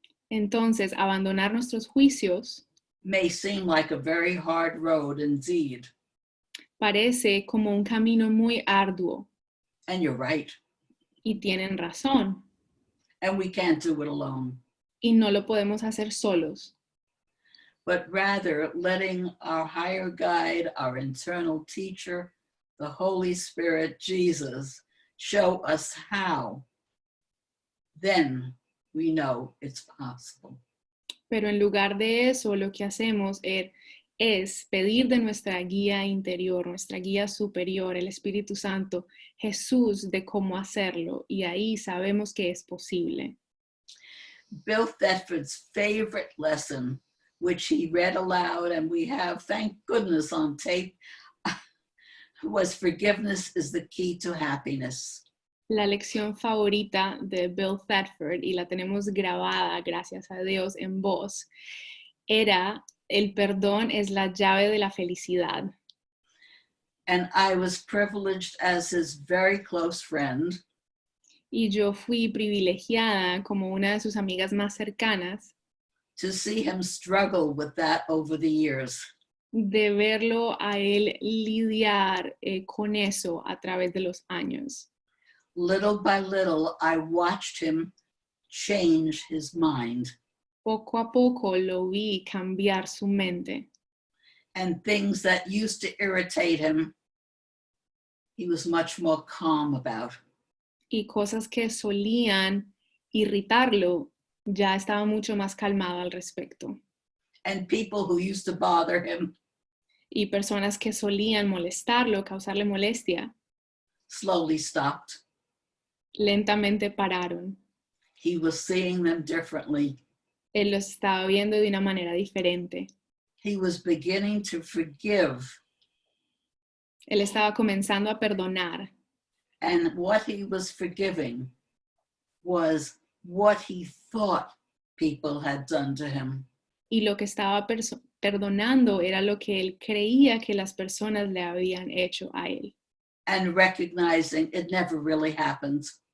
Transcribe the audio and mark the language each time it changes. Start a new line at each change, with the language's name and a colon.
Spanish: Entonces, abandonar nuestros juicios
English: may seem like a very hard road indeed.
Spanish: parece como un camino muy arduo.
English: And you're right.
Spanish: Y tienen razón.
English: And we can't do it alone.
Spanish: Y no lo podemos hacer solos.
English: But rather letting our higher guide, our internal teacher, the Holy Spirit, Jesus, show us how. Then we know it's possible.
Spanish: Pero en lugar de eso, lo que hacemos es pedir de nuestra guía interior, nuestra guía superior, el Espíritu Santo, Jesús, de cómo hacerlo. Y ahí sabemos que es posible.
English: Bill Thetford's favorite lesson, which he read aloud and we have, thank goodness, on tape, was forgiveness is the key to happiness.
Spanish: La lección favorita de Bill Thetford, y la tenemos grabada, gracias a Dios, en voz, era: el perdón es la llave de la felicidad.
English: And I was privileged as his very close friend
Spanish: Y yo fui privilegiada como una de sus amigas más cercanas
English: to see him struggle with that over the years.
Spanish: de verlo a él lidiar con eso a través de los años.
English: Little by little, I watched him change his mind,
Spanish: Poco a poco lo vi cambiar su mente,
English: and things that used to irritate him, he was much more calm about.
Spanish: y cosas que solían irritarlo, ya estaba mucho más calmado al respecto.
English: And people who used to bother him
Spanish: Y personas que solían molestarlo, causarle molestia,
English: slowly stopped.
Spanish: lentamente pararon.
English: He was seeing them differently.
Spanish: Él los estaba viendo de una manera diferente.
English: He was beginning to forgive.
Spanish: Él estaba comenzando a perdonar.
English: And what he was forgiving was what he thought people had done to him.
Spanish: Y lo que estaba perdonando era lo que él creía que las personas le habían hecho a él.
English: And recognizing it never really happened.